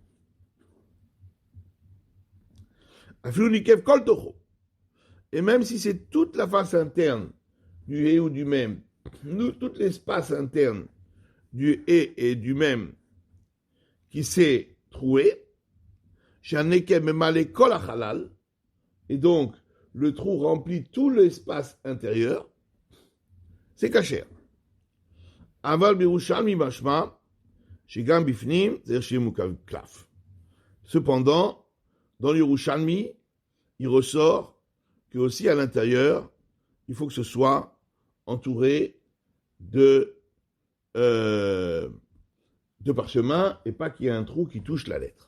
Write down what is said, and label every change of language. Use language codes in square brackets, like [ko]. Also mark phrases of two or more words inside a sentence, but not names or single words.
[fr] Et même si c'est toute la face interne du He ou du Mem, tout l'espace interne du He et du Mem qui s'est troué, et donc le trou remplit tout l'espace intérieur, c'est kasher. [he] אבל בירושלמי משמע שגם בפנים, c'est מוקף קלף. [fr] Cependant, dans l'Yerushalmi, il ressort que aussi à l'intérieur, il faut que ce soit entouré de parchemin et pas qu'il y ait un trou qui touche la lettre.